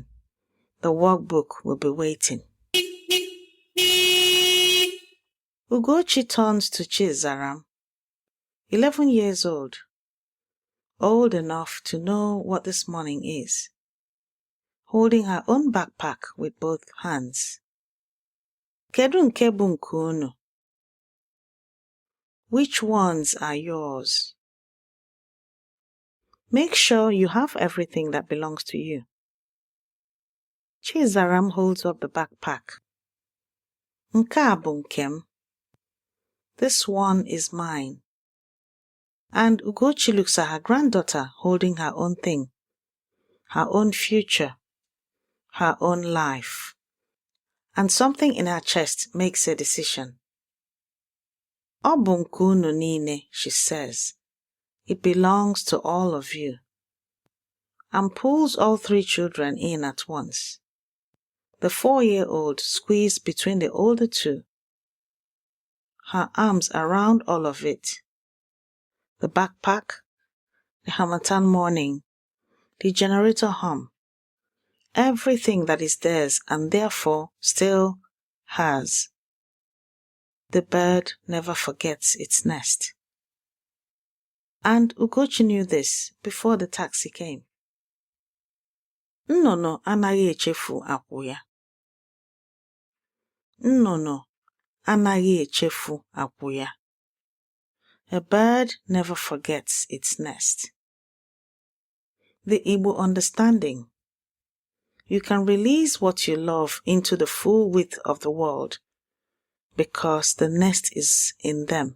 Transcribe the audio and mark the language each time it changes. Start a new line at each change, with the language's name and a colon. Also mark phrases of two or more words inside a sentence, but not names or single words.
English: The workbook will be waiting. Ugochi turns to Chizaram, 11 years old enough to know what this morning is, holding her own backpack with both hands.
Igbo: Kedu nke bụ nke unu?
English: Which ones are yours? Make sure you have everything that belongs to you. Chizaram holds up the backpack.
Igbo: Nke a bụ nke m.
English: This one is mine. And Ugochi looks at her granddaughter holding her own thing, her own future, her own life. And something in her chest makes a decision.
Igbo: Ọ bụ nke unu niile,
English: she says. It belongs to all of you. And pulls all 3 children in at once. The 4-year-old squeezed between the older 2. Her arms around all of it. The backpack, the Harmattan morning, the generator hum. Everything that is theirs and therefore still hers. The bird never forgets its nest. And Ugochi knew this before the taxi came.
Igbo: Nnụnụ anaghị echefu akwụ ya. Nnụnụ anaghị echefu akwụ ya.
English: A bird never forgets its nest. The Igbo understanding. You can release what you love into the full width of the world because the nest is in them.